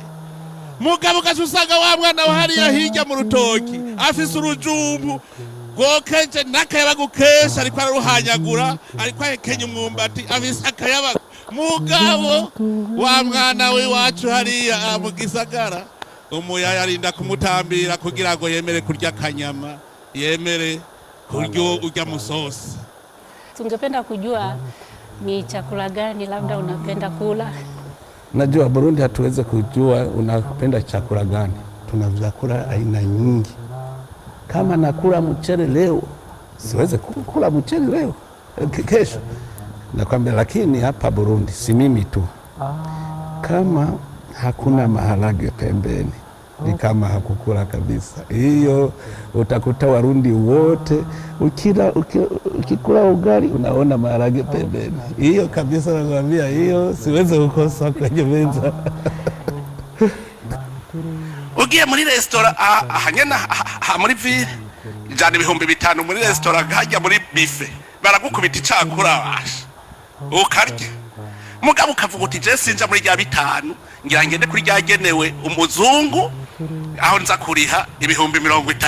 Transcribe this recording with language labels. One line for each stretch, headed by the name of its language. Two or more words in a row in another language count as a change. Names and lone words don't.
Rundi: Mugabo gasusanga wa mwana wa hariya hirya mu rutoki afise urujumbu gokeje n'akayabagu kesha ariko araruhanyagura ariko ahekenya umwumbati afise akayabagu mugabo wa mwana w'iwacu hariya mu gisagara umuyaya arinda kumutambira kugira ngo yemere kurya kanyama yemere kurya urya musosi.
Swahili: Tungependa kujua ni chakula gani labda unapenda kula? Najua Burundi hatuweze kujua unapenda chakula gani. Tuna vyakula aina nyingi. Kama nakula mchele leo, siweze kula mchele leo kesho. Nakwambia, lakini hapa Burundi si mimi tu. Kama hakuna maharage pembeni, ni kama hakukula kabisa. Hiyo utakuta Warundi wote ukikula ugali unaona maharage pembeni. Hiyo kabisa nakwambia, hiyo siweze kukosa kwenye meza.
Rundi: Ugiye muri restaurant ahanyana muri ville jana 5,000 muri restaurant hajya muri buffet baragukubita icakura basha ukarya mugabo ukavuga uti je sinja muri rya 5 ngira ngende kuri ryagenewe umuzungu aho nza kuriha 30,000.